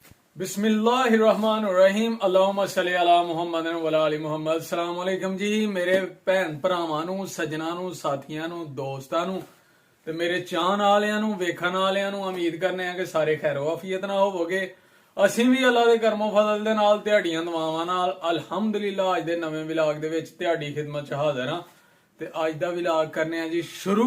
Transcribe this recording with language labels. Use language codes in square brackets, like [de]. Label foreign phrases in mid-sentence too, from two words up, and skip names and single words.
[ar] بسم الله الرحمن الرحيم اللهم صل على محمد وعلى آل محمد. السلام عليكم [pa] ਜੀ ਮੇਰੇ ਭੈਣ ਭਰਾਵਾਂ ਨੂੰ ਸੱਜਣਾਂ ਨੂੰ ਸਾਥੀਆਂ ਨੂੰ ਦੋਸਤਾਂ ਨੂੰ ਤੇ ਮੇਰੇ ਚਾਹਣ ਵਾਲਿਆਂ ਨੂੰ ਵੇਖਣ ਵਾਲਿਆਂ ਨੂੰ ਉਮੀਦ ਕਰਨੇ ਆ ਕਿ ਸਾਰੇ ਖੈਰੋ ਆਫੀਅਤ ਨਾਲ ਹੋਵੋਗੇ। ਅਸੀਂ ਵੀ ਅੱਲਾ ਦੇ ਕਰਮੋ ਫਜ਼ਲ ਦੇ ਨਾਲ ਤੁਹਾਡੀਆਂ ਦੁਆਵਾਂ ਨਾਲ ਅਲਹਮਦੁਲਿਲਾ ਅੱਜ ਦੇ ਨਵੇਂ ਵਲੌਗ ਦੇ ਵਿੱਚ ਤੁਹਾਡੀ ਖਿਦਮਤ 'ਚ ਹਾਜ਼ਰ ਹਾਂ ਤੇ ਅੱਜ ਦਾ ਵਲੌਗ ਕਰਨੇ ਆ ਜੀ ਸ਼ੁਰੂ।